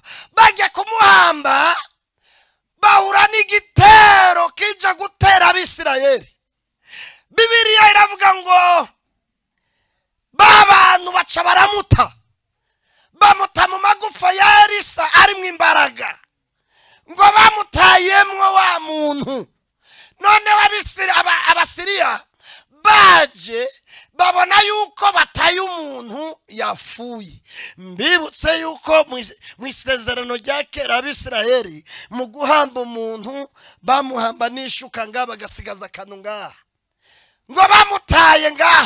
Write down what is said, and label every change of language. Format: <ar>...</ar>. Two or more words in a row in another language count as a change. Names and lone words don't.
<rn>Bajya kumuhamba bahura n'igitero kija gutera Abisirayeli. Bibiliya iravuga ngo babantu baca bamuta mu magufa ya Elisa arimwo imbaraga, ngo bamutayemwo wa muntu. None Abasiriya baje babona yuko bataye umuntu yapfuye. Mbibutse yuko mu isezerano rya kera Abisirayeli mu guhamba umuntu bamuhamba n'ishuka ngaha bagasigaza akantu ngaha, ngo bamutaye ngaha.</rn>